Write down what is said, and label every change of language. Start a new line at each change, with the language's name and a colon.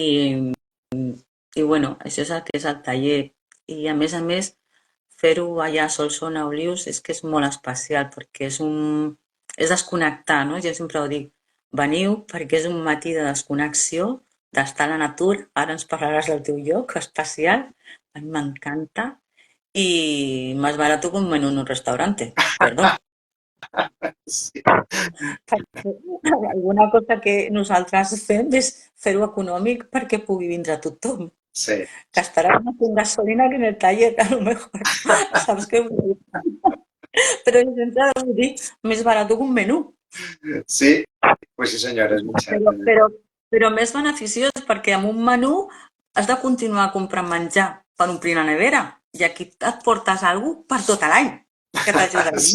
Catalan: I bueno, això és el que és el taller. I a més, fer-ho allà a Solsona, Olius, és que és molt especial, perquè és desconnectar, no? Jo sempre ho dic, veniu perquè és un matí de desconnexió, d'estar a la natura. Ara ens parlaràs del teu lloc especial. A mi m'encanta.
Spanish: Y más barato que un menú en un restaurante, perdó. Sí.
Catalan: Alguna cosa que nosaltres fem és fer-ho econòmic perquè pugui vindre tothom. Sí.
Spanish: Que estarà más en gasolina que en el taller, a lo mejor.
Catalan: Saps què vull dir? Però jo sempre vull dir més barat que un menú. Sí, pues sí senyora, és molt cert. Però més beneficiós perquè amb un menú has de continuar comprant menjar per omplir la nevera i aquí et portes alguna cosa per tot l'any que t'ajuda.